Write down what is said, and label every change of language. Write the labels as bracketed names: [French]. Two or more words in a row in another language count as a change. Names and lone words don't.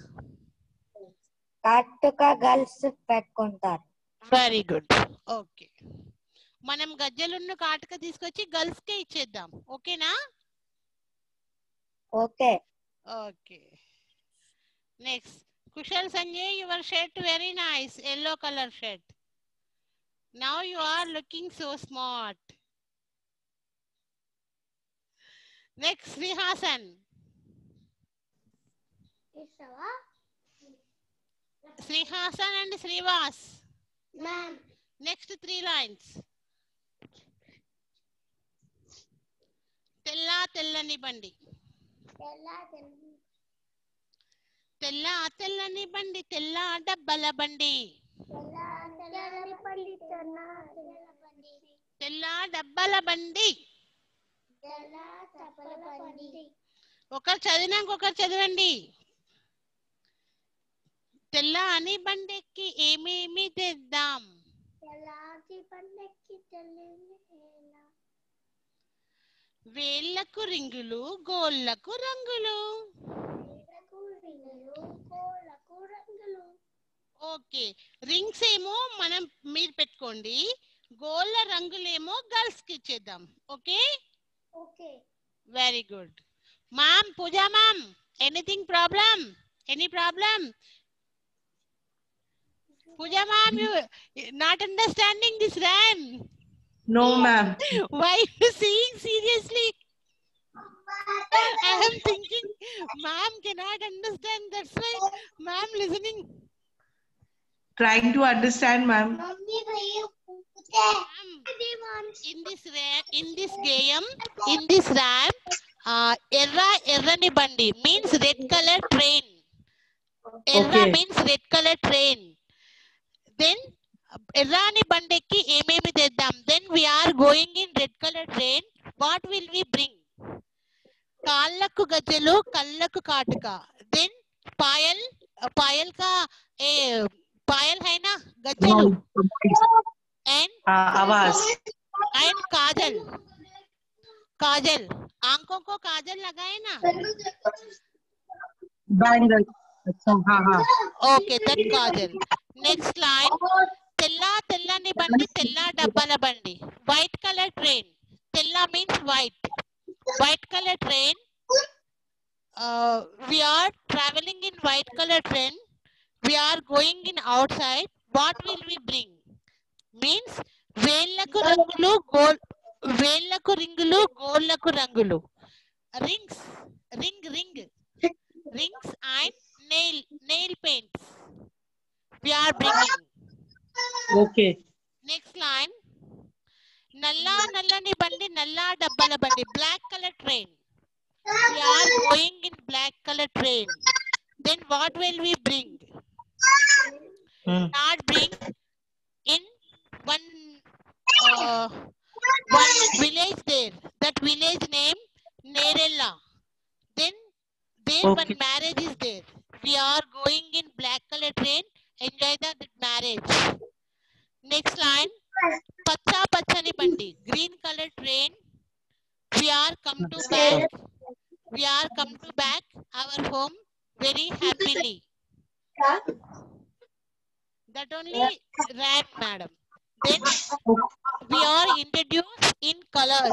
[Telugu] కాటుక గర్ల్స్ పెట్టుకుంటారు. [English] very good. [Telugu] ఓకే మనం గజ్జలున్న కాటుక తీసుకొచ్చి గర్ల్స్ కే ఇచ్చేద్దాం. ఓకేనా? ఓకే. [English] okay next Kushal Sanjay. your shirt very nice. yellow color shirt. Now you are looking so smart. Next Srihasan. Srihasan and Srivas. Ma'am. Next 3 lines. [Telugu] తెల్ల తెల్లని బండి. తెల్ల తెల్లని బండి. తెల్ల డబ్బాల బండి. తెల్ల డబ్బాల బండి. ఒకరు చదివినాక ఒకరు చదవండి. తెల్లని బండెక్కి ఏమేమి తెద్దాం? వేళ్ళకు రింగులు, గోళ్ళకు రంగులు. ఓకే, రింగ్స్ ఏమో మనం మీరు పెట్టుకోండి, గోళ్ళ రంగులేమో గర్ల్స్ కి ఇచ్చేద్దాం. ఓకే ఓకే, [English] very good. ma'am, Pooja ma'am, anything problem? any problem? Pooja ma'am, you not understanding this rhyme? No, ma'am. Why you seeing seriously? I am thinking ma'am cannot understand. That's why ma'am listening. Trying to understand, ma'am. In this game, in this rhyme, [Telugu] ఎర్రని బండి [English] means red color train. Erra means red color train. [Telugu] Then ఎర్రని బండెక్కి ఏమేమి తెద్దాం. [English] Then we are going in red color train. What will we bring? [Telugu] కాళ్ళకు గజ్జలు, కళ్ళకు కాటుక. [Hindi] Then पायल का पायल है ना gajjalu. [English] And [Hindi] आवाज. [English] And kajal. Kajal. [Hindi] आंखों को काजल लगाए ना. [English] Bangle. Okay, that kajal. Next line. [Telugu] తెల్ల తెల్లని బండి, తెల్ల డబ్బాల బండి. [English] White color train. Tella means white. White color train. We are traveling in white color train. We are going in outside. What will we bring? [Telugu] Means వేళ్ళకు రంగులు, వేళ్ళకు రింగులు, గోళ్ళకు రంగులు. [English] Rings, ring, rings and nail paints. We are bringing. Okay. Next line. [Telugu] నల్ల నల్లని బండి, నల్ల డబ్బాల బండి. [English] Black color train. We are going in black color train. Then what will we bring? Not bring. In one village there. That village name Nerella. Then there one marriage is there. We are going in black color train. Enjoy that marriage. Next line. [Telugu] పచ్చ పచ్చని బండి. [English] Green color train. We are come to back. We are come to back our home very happily. That only rhyme, madam. Then we are introduced in colors.